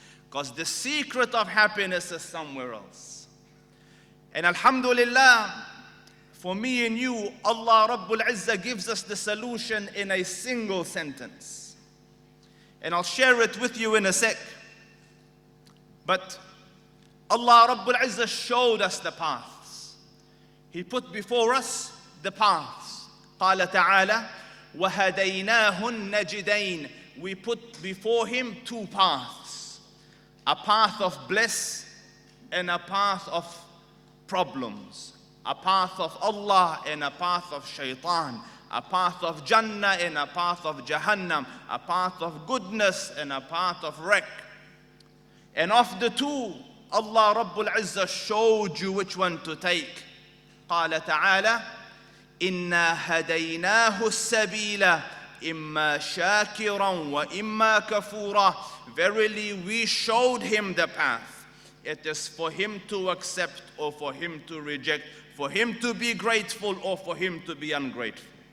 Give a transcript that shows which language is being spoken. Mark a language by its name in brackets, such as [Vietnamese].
[English] Because the secret of happiness is somewhere else. And alhamdulillah, for me and you, Allah Rabbul Izzah gives us the solution in a single sentence. And I'll share it with you in a sec. But Allah Rabbul Izzah showed us the paths. He put before us the paths. [Arabic] قال تعالى وَهَدَيْنَاهُ النَّجِدَيْنِ. [English] We put before him two paths, a path of bliss and a path of problems, a path of Allah and a path of shaitan, a path of Jannah and a path of Jahannam, a path of goodness and a path of wreck. And of the two, Allah Rabbul Izzah showed you which one to take. [Arabic] قال تعالى إِنَّا هَدَيْنَاهُ السَّبِيلَ إِمَّا شَاكِرًا وَإِمَّا كَفُورًا. [English] Verily we showed him the path. It is for him to accept or for him to reject, for him to be grateful or for him to be ungrateful.